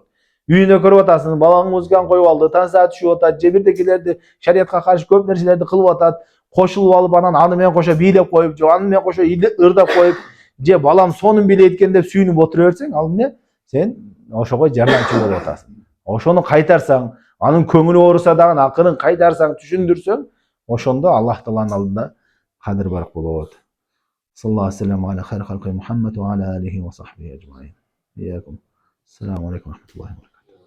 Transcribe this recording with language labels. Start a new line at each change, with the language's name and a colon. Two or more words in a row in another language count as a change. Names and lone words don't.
Kyrgyz: Үйүнө көрүп атасың, балаң музыканы коюп алды, танса түшүп атат, же бирдекелерди шариятка каршы көп нерселерди кылып атат, кошулуп алып анан аны менен кошо бийлеп коюп, же аны менен кошо ырдап коюп, же балам сонун бийлейт экен деп сүйүнүп отура берсең, ал эмне? Сен ошого жардамчы болуп атасың. Ошону кайтарсаң, анын көңүлү ооруса дагы акырын кайтарсаң, түшүндүрсөң, ошондо Аллах тааланын алдында кадыр барк болот.
Arabic: صلى الله عليه وسلم على خير خلق محمد وعلى آله وصحبه أجمعين. Иякум. السلام عليكم ورحمة الله وبركاته.